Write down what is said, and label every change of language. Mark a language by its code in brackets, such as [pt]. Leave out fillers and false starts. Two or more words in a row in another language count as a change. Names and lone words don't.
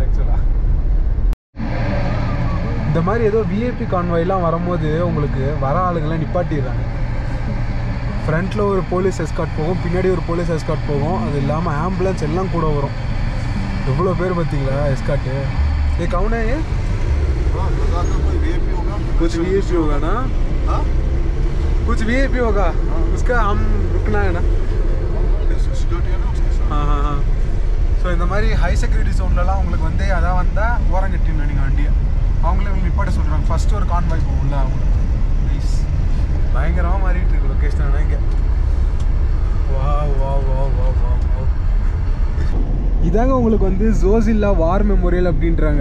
[ta] ஆக்சுவலாக இந்த மாதிரி ஏதோ [en] VIP convoy-லாம் [ta] வரும்போது உங்களுக்கு வர ஆளுங்கள்லாம் நிப்பாட்டிடுறாங்க. ஃப்ரண்ட்டில் ஒரு [en] police escort [ta] போகும், பின்னாடி ஒரு [en] police escort [ta] போகும், அது இல்லாமல் ஆம்புலன்ஸ் எல்லாம் கூட வரும். எவ்வளோ பேர் பார்த்தீங்களா எஸ்கார்ட்டு. [hi] ये कौन है ये? कुछ वीआईपी होगा ना, कुछ वीआईपी होगा, उसका हम रुकना है ना. हाँ. [ta] ஸோ இந்த மாதிரி [en] high security zone-லலாம் [ta] உங்களுக்கு வந்து அதான் வந்தால் ஓரம் கட்டிடணும் நீங்கள் வண்டியை. அவங்களே உங்களுக்கு நிப்பாட்ட சொல்கிறாங்க. ஃபஸ்ட்டு ஒரு கான்வாய் போகும்ல அவங்களுக்கு. நைஸ், பயங்கரமாக மாறிட்டு இருக்கு லொக்கேஷன். ஆனால் இங்கே வா இதாங்க உங்களுக்கு வந்து ஜோசில்லா வார் மெமோரியல் அப்படின்றாங்க.